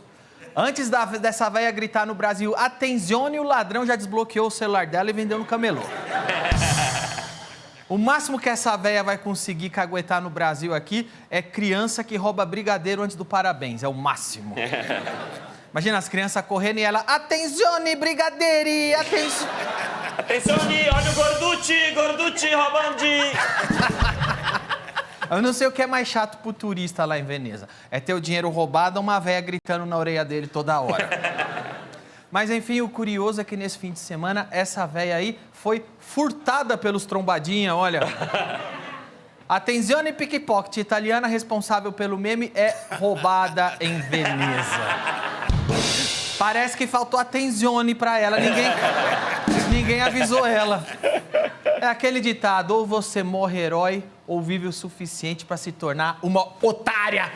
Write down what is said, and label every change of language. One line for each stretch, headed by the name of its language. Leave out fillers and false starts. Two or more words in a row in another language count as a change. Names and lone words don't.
Portuguese: Antes dessa véia gritar no Brasil, attenzione, o ladrão já desbloqueou o celular dela e vendeu no camelô. O máximo que essa véia vai conseguir caguetar no Brasil aqui é criança que rouba brigadeiro antes do parabéns. É o máximo. Imagina as crianças correndo e ela...
Italian: Attenzione, brigadeiri, attenzione...
Portuguese: Attenzione, olha o Gorducci roubando de... Eu não sei o que é mais chato pro turista lá em Veneza. É ter o dinheiro roubado ou uma véia gritando na orelha dele toda hora. Mas, enfim, o curioso é que nesse fim de semana, essa véia aí foi furtada pelos trombadinha, olha. Attenzione pickpocket, italiana responsável pelo meme, é roubada em Veneza. Parece que faltou attenzione pra ela, ninguém avisou ela. É aquele ditado, ou você morre herói, ou vive o suficiente para se tornar uma otária.